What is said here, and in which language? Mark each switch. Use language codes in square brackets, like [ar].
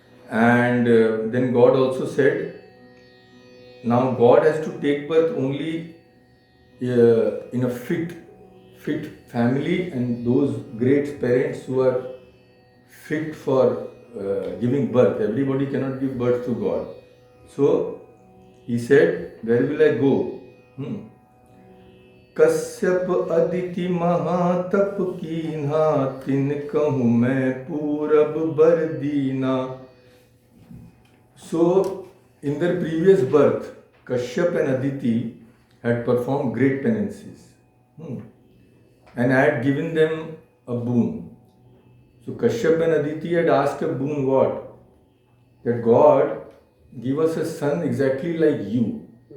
[en] And then God also said, now God has to take birth only in a fit family, and those great parents who are fit for giving birth. Everybody cannot give birth to God. So he said, where will I go? [awa] कश्यप अदिति महातप कीन्हा तिन कहूँ मैं पूरब बर दीना. [en] So, in their previous birth, Kashyap and Aditi had performed great penances. And I had given them a boon. So, Kashyap and Aditi had asked a boon what? That God give us a son exactly like you.